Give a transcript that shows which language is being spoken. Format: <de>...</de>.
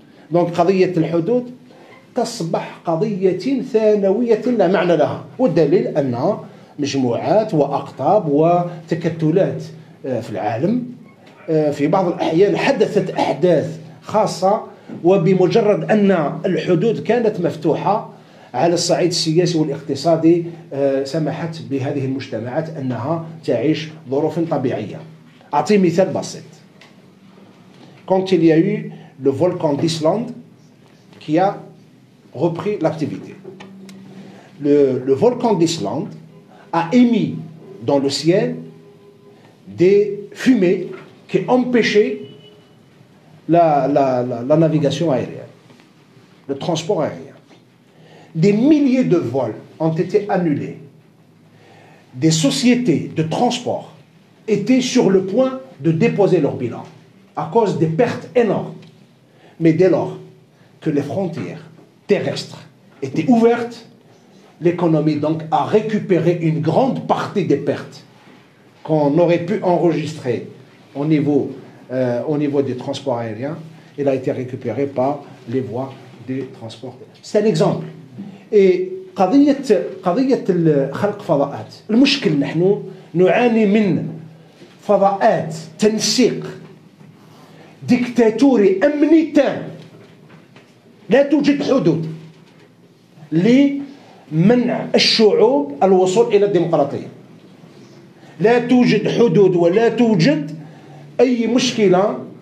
<ar>دونك قضية الحدود تصبح قضية ثانوية لا معنى لها، والدليل أن مجموعات وأقطاب وتكتلات في العالم في بعض الأحيان حدثت أحداث خاصة، وبمجرد أن الحدود كانت مفتوحة على الصعيد السياسي والاقتصادي سمحت بهذه المجتمعات أنها تعيش ظروف طبيعية. أعطي مثال بسيط.</ar> <fr>Quand il y a eu le volcan d'Islande qui a repris l'activité, le volcan d'Islande a émis dans le ciel des fumées qui empêchaient la navigation aérienne, le transport aérien. Des milliers de vols ont été annulés. Des sociétés de transport étaient sur le point de déposer leur bilan à cause des pertes énormes. Mais dès lors que les frontières terrestres étaient ouvertes, l'économie donc a récupéré une grande partie des pertes qu'on aurait pu enregistrer au niveau des transports aériens. Il a été récupéré par les voies des transports. C'est un exemple.</fr> <ar>Et قضية خلق فضاءات، المشكل نحن نعاني من فضاءات تنسيق ديكتاتوري أمني تام، لا توجد حدود لمنع الشعوب الوصول إلى الديمقراطية، لا توجد حدود ولا توجد أي مشكلة.</ar>